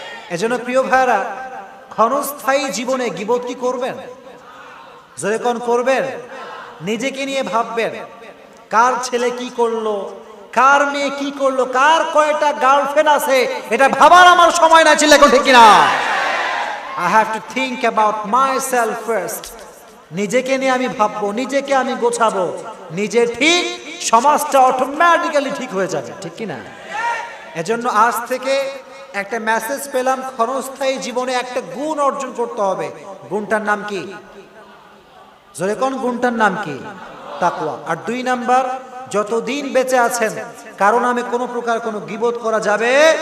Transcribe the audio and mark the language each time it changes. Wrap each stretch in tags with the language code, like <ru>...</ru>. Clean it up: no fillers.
<bn>এজন্য প্রিয় ভাইরা, ক্ষণস্থায়ী জীবনে গীবত কি করবেন? জোরে কোন করবেন? নিজেকে নিয়ে ভাববেন, কার ছেলে কি করলো, কার মেয়ে কি করলো, কার কয়টা গার্লফ্রেন্ড আছে, এটা ভাবার আমার সময় না ছিল এখন। ঠিক কিনা?</bn> <en>I have to think about myself first.</en> <bn>নিজেকে নিয়ে আমি ভাববো, নিজেকে আমি গোছাবো। নিজে ঠিক, সমাজটা অটোমেটিক্যালি ঠিক হয়ে যাবে। ঠিক কিনা? এজন্য আজ থেকে একটা মেসেজ পেলাম, ক্ষণস্থায়ী জীবনে একটা গুণ অর্জন করতে হবে। গুণটার নাম কি? জোরে কোন গুণটার নাম কি? তাকওয়া। আর 2 নাম্বার, যতদিন বেঁচে আছেন কারণ আমি কোনো প্রকার কোনো গীবত করা যাবে।</bn>